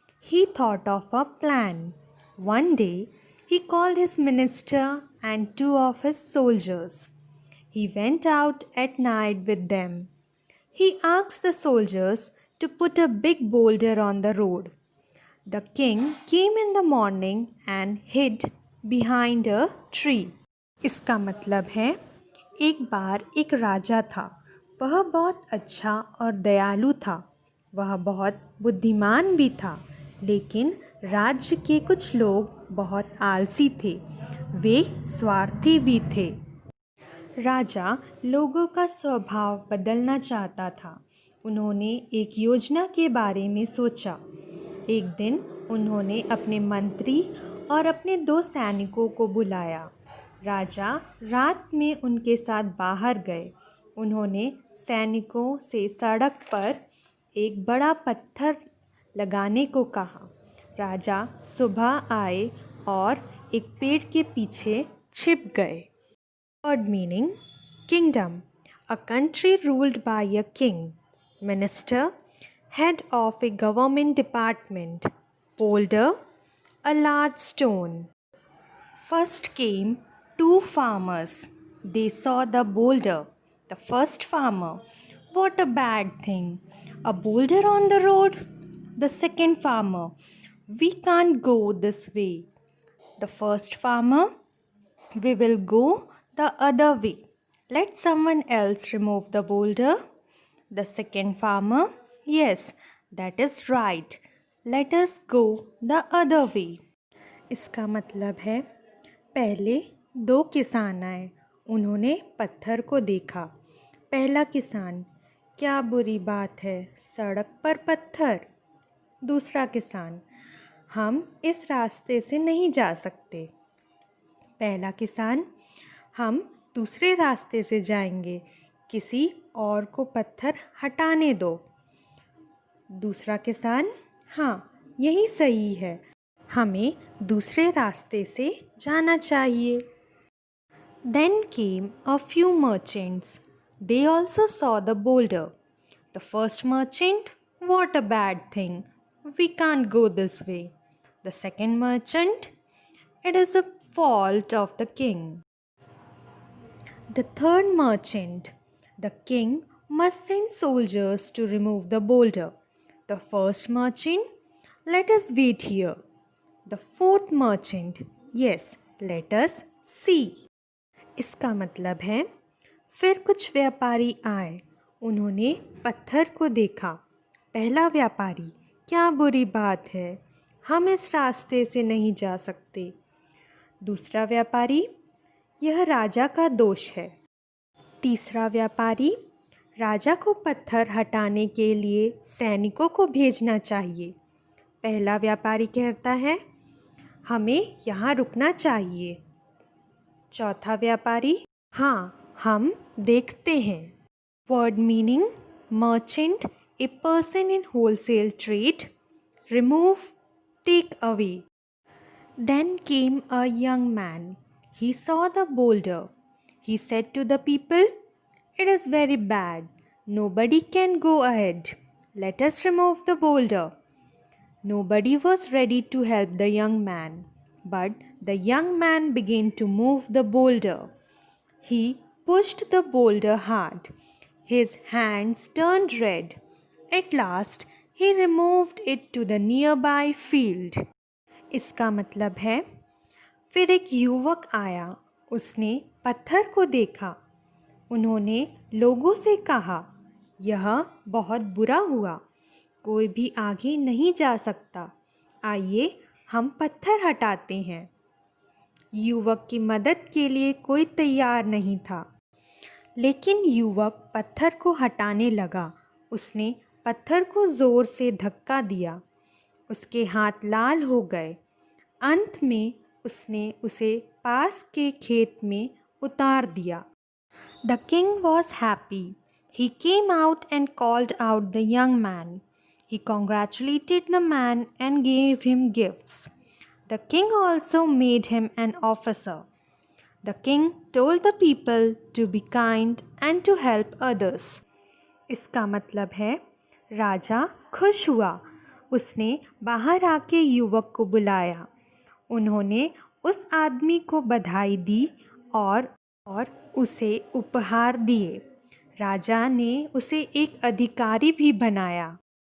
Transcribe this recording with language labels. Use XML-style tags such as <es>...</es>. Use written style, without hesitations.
<en>He thought of a plan. One day, he called his minister and two of his soldiers. He went out at night with them. He asked the soldiers to put a big boulder on the road. The king came in the morning and hid behind a tree.</en> <hi>इसका मतलब है, एक बार एक राजा था। वह बहुत अच्छा और दयालु था। वह बहुत बुद्धिमान भी था, लेकिन राज्य के कुछ लोग बहुत आलसी थे। वे स्वार्थी भी थे। राजा लोगों का स्वभाव बदलना चाहता था। उन्होंने एक योजना के बारे में सोचा। एक दिन उन्होंने अपने मंत्री और अपने दो सैनिकों को बुलाया। राजा रात में उनके साथ बाहर गए। उन्होंने सैनिकों से सड़क पर एक बड़ा पत्थर लगाने को कहा। राजा सुबह आए और एक पेड़ के पीछे छिप गए।</hi> <en>Word meaning: kingdom, a country ruled by a king, minister, head of a government department, boulder, a large stone. First came two farmers. They saw the boulder. The first farmer: what a bad thing! A boulder on the road. The second farmer: we can't go this way. The first farmer: we will go the other way. Let someone else remove the boulder. The second farmer: yes, that is right. Let us go the other way.</en> <hi>इसका मतलब है, पहले दो किसान आए। उन्होंने पत्थर को देखा। पहला किसान: क्या बुरी बात है, सड़क पर पत्थर। दूसरा किसान: हम इस रास्ते से नहीं जा सकते। पहला किसान: हम दूसरे रास्ते से जाएंगे, किसी और को पत्थर हटाने दो। दूसरा किसान: हाँ, यही सही है, हमें दूसरे रास्ते से जाना चाहिए।</hi> <en>Then came a few merchants. They also saw the boulder. The first merchant: what a bad thing! We can't go this way. The second merchant: it is the fault of the king. The third merchant: the king must send soldiers to remove the boulder. The first merchant: let us wait here. The fourth merchant: yes, let us see.</en> <hi>इसका मतलब है, फिर कुछ व्यापारी आए। उन्होंने पत्थर को देखा। पहला व्यापारी: क्या बुरी बात है, हम इस रास्ते से नहीं जा सकते। दूसरा व्यापारी: यह राजा का दोष है। तीसरा व्यापारी: राजा को पत्थर हटाने के लिए सैनिकों को भेजना चाहिए। पहला व्यापारी कहता है, हमें यहाँ रुकना चाहिए। चौथा व्यापारी: हाँ, हम देखते हैं।</hi> <en>Word meaning: merchant, a person in wholesale trade, remove, take away. Then came a young man. He saw the boulder. He said to the people, "It is very bad. Nobody can go ahead. Let us remove the boulder." Nobody was ready to help the young man, but the young man began to move the boulder. He pushed the boulder hard. His hands turned red. At last, he removed it to the nearby field.</en> <hi>इसका मतलब है, फिर एक युवक आया, उसने पत्थर को देखा। उन्होंने लोगों से कहा, यह बहुत बुरा हुआ, कोई भी आगे नहीं जा सकता, आइए हम पत्थर हटाते हैं। युवक की मदद के लिए कोई तैयार नहीं था, लेकिन युवक पत्थर को हटाने लगा। उसने पत्थर को ज़ोर से धक्का दिया। उसके हाथ लाल हो गए। अंत में उसने उसे पास के खेत में उतार दिया।</hi> <en>The king was happy. He came out and called out the young man. He congratulated the man and gave him gifts. The king also made him an officer. The king told the people to be kind and to help others.</en> <hi>इसका मतलब है, राजा खुश हुआ। उसने बाहर आके युवक को बुलाया। उन्होंने उस आदमी को बधाई दी और उसे उपहार दिए। राजा ने उसे एक अधिकारी भी बनाया।</hi>